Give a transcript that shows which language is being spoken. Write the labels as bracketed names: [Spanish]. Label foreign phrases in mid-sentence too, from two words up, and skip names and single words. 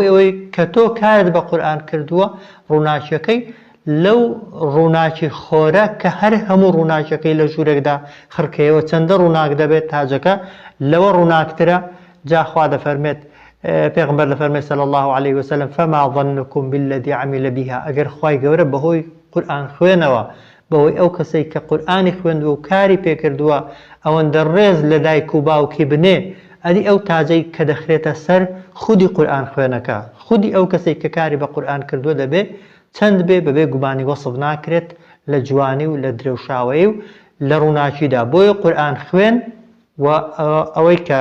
[Central Kurdish] ئەوەی کە تۆ کارت بە قورئان کردووە ڕووناکیەکەی لەو ڕووناکی خۆرە کە هەر هەموو ڕووناکیەکەی لە ژوورێکدا خڕکەیەوە چەندە ڕووناک دەبێت تاجەکە لەوە ڕووناکترە جاخوا دەفەرمێت پێغەمبەر دەفەرمێت [Arabic] صلی الله عليه وسلم فما ظنكم بالذي عمل بها [Central Kurdish] ئەگەر خوای گەورە بەهۆی قورئان خوێنەوە بەوەی ئەو کەسەی کە قورئانی خوێندووە و کاری پێکردووە ئەوەندە ڕێز لە دایک و باوکی بنێ ئەدی ئەو تاجەی کە دەخرێتە سەر خودی قورئان خوێنەکە خودی ئەو کەسەی کە کاری بە قورئان کردووە دەبێ چەند بێ بەبێ گومانی وەسف ناکرێت لە جوانی و لە درێوشاوەیی و لە ڕووناکیدا بۆیە قورئان خوێن و ئەوەی کە